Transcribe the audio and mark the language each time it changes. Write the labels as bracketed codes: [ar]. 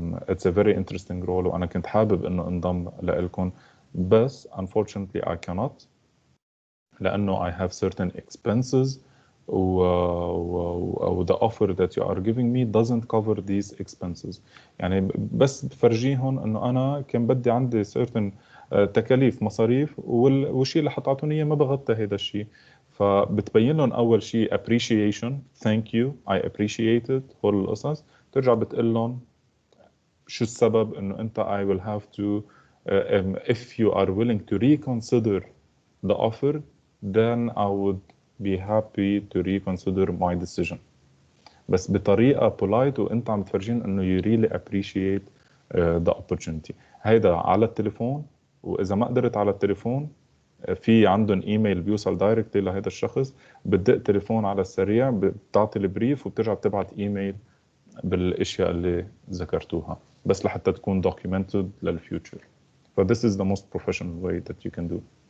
[en] It's a very interesting role [ar] وانا كنت حابب انه انضم لكم، بس [en] unfortunately I cannot [ar] لانه [en] I have certain expenses و the offer that you are giving me doesn't cover these expenses. [ar] يعني بس بفرجيهم انه انا كان بدي عندي certain تكاليف مصاريف، والشيء اللي حطعتوني اياه ما بغطي هذا الشيء. فبتبين لهم اول شيء [en] appreciation, thank you, I appreciate it، [ar] هول القصص. ترجع بتقول لهم شو السبب انه انت [en] I will have to if you are willing to reconsider the offer then I would be happy to reconsider my decision. [ar] بس بطريقة polite، وانت عم تفرجين انه [en] you really appreciate the opportunity. [ar] هيدا على التليفون، واذا ما قدرت على التليفون في عندهم ايميل بيوصل دايركتلي لهذا الشخص، بتدق تليفون على السريع، بتعطي البريف وبترجع بتبعت ايميل بالاشياء اللي ذكرتوها، بس لحتى تكون documented للفيوتشر. [en] So this is the most professional way that you can do.